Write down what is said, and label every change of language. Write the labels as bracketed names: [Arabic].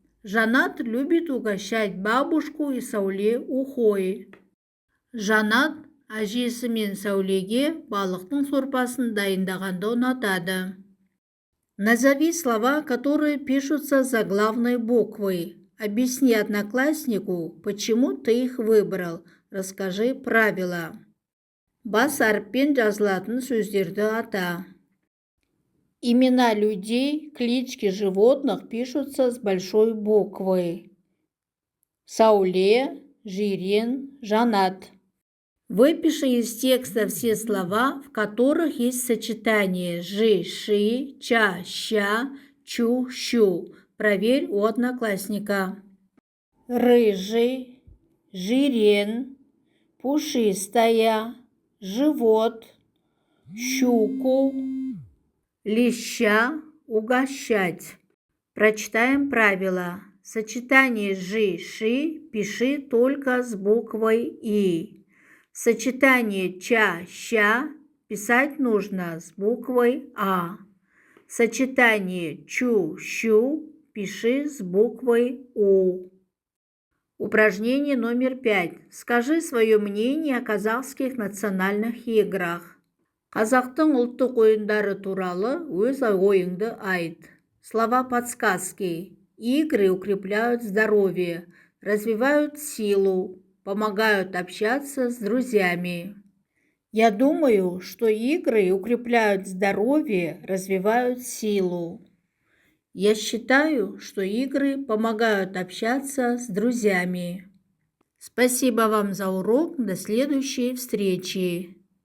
[Russian] Жанат любит угощать бабушку и Сауле ухой. [Kazakh] Жанат әжесі мен Саулеге балықтың сорпасын дайындағанды ұнатады. [Russian] Назови слова, которые пишутся заглавной буквой. Объясни однокласснику, почему ты их выбрал. Расскажи правила. [Kazakh] Бас әріппен жазылатын сөздерді ата. [Russian] Имена людей, клички животных пишутся с большой буквы. Сауле, Жирен, Жанат. Выпиши из текста все слова, в которых есть сочетание жи-ши, ча-ща, чу-щу. Проверь у одноклассника. Рыжий, Жирен, пушистая, живот, щуку, леща, угощать. Прочитаем правила. Сочетание жи-ши пиши только с буквой И. Сочетание ча-ща писать нужно с буквой А. Сочетание чу-щу пиши с буквой У. Упражнение номер 5. Скажи свое мнение о казахских национальных играх. [Kazakh] Қазақтың ұлттық ойындары туралы өз ойыңды айт. [Russian] Слова подсказки. Игры укрепляют здоровье, развивают силу, помогают общаться с друзьями. Я думаю, что игры укрепляют здоровье, развивают силу. Я считаю, что игры помогают общаться с друзьями. Спасибо вам за урок. До следующей встречи.